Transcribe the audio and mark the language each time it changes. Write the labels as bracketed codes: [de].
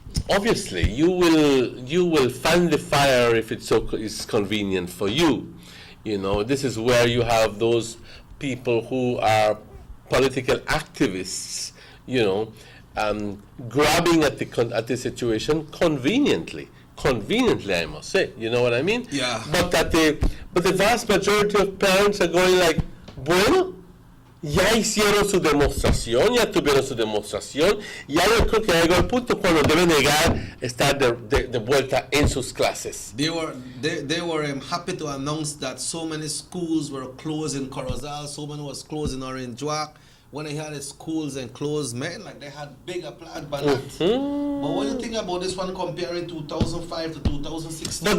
[en] Obviously, you will fan the fire if it's convenient for you. You know, this is where you have those people who are political activists. You know. Grabbing at the situation conveniently, I must say. You know what I mean? Yeah. But the vast majority of parents are going like, [es] bueno, ya hicieron su demostración, ya tuvieron su demostración, ya yo creo que llegó al punto cuando deben llegar estar de vuelta en sus clases. [en] They were happy to announce that so many schools were closed in Corozal, so many was closed in Orange Walk. When they had the schools and closed, man, like they had bigger plans, but not. But what do you think about this one comparing 2005 to 2016?